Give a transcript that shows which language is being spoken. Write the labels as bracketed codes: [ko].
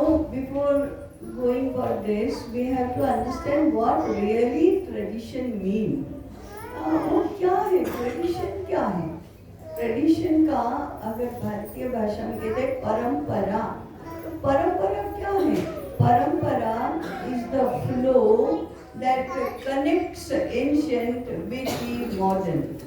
[en] before going for this, we have to understand what really tradition mean. [hi] वो क्या है? Tradition क्या है? Tradition का अगर भारतीय भाषा में कहते हैं परंपरा, तो परंपरा क्या है? [en] Parampara is the flow that connects ancient with the modern.